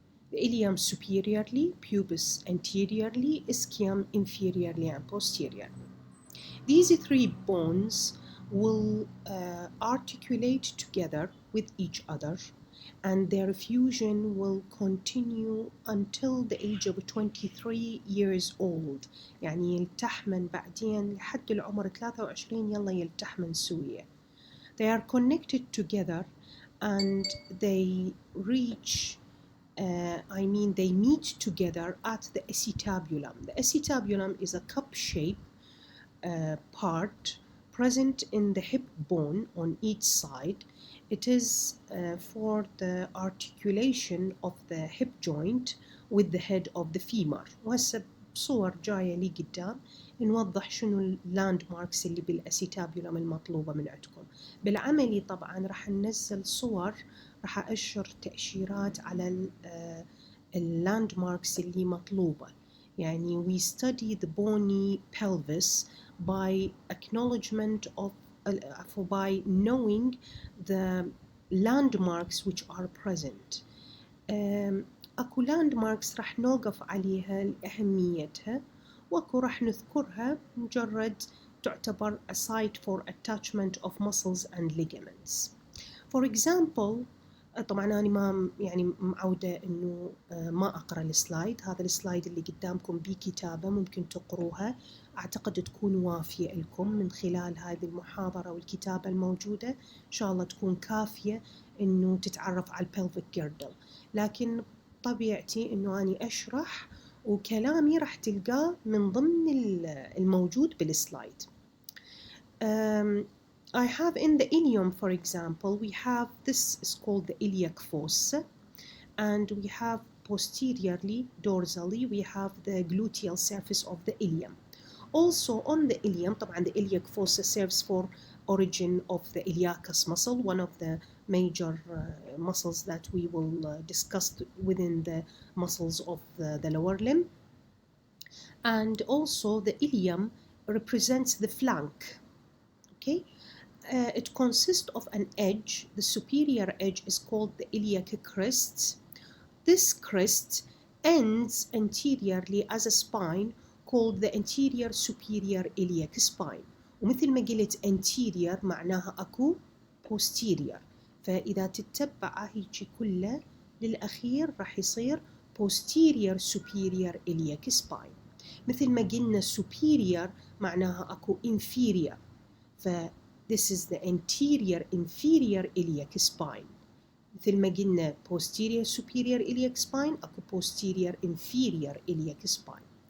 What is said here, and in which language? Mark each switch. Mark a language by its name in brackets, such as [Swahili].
[English] The ilium superiorly, pubis anteriorly, ischium inferiorly and posteriorly. These three bones will articulate together with each other, and their fusion will continue until the age of 23 years old. [Arabic] يعني يلتحمن بعدين لحد العمر 23 يلا يلتحمن سوية. [English] They are connected together and they reach they meet together at the acetabulum. The acetabulum is a cup-shaped part present in the hip bone on each side. It is for the articulation of the hip joint with the head of the femur. [Arabic] وهسه بصور جاية لي قدام نوضح شنو اللاند ماركس اللي بالاسيتابيولم المطلوبة من عندكم. بالعملي طبعا راح ننزل صور، راح أشر تأشيرات على اللاند ماركس اللي مطلوبة. [English] يعني we study the bony pelvis by acknowledgement of by knowing the landmarks which are present. [Arabic] اكو landmarks راح نوقف عليها لأهميتها، واكو راح نذكرها مجرد تعتبر [English] a site for attachment of muscles and ligaments. For example، [Arabic] طبعا أنا ما يعني معودة إنه ما أقرأ السلايد. هذا السلايد اللي قدامكم بكتابة ممكن تقروها، أعتقد تكون وافية لكم من خلال هذه المحاضرة والكتابة الموجودة. إن شاء الله تكون كافية إنه تتعرف على البلفيك جيردل، لكن طبيعتي إنه أنا أشرح وكلامي راح تلقاه من ضمن الموجود بالسلايد. [English] I have in the ilium, for example, we have this is called the iliac fossa, and we have posteriorly, dorsally, we have the gluteal surface of the ilium. Also on the ilium, طبعا the iliac fossa serves for origin of the iliacus muscle, one of the major muscles that we will discuss within the muscles of the lower limb. And also the ilium represents the flank. Okay. It consists of an edge. The superior edge is called the iliac crests. This crest ends anteriorly as a spine called the anterior superior iliac spine. [Arabic] ومثل ما قلت anterior معناها أكو posterior، فإذا تتبع هيجي كله للأخير راح يصير posterior superior iliac spine. مثل ما قلنا [English] superior [Arabic] معناها أكو [English] inferior، ف this is the anterior inferior iliac spine. [Arabic] مثل ما قلنا [English] posterior superior iliac spine أكو posterior inferior iliac spine.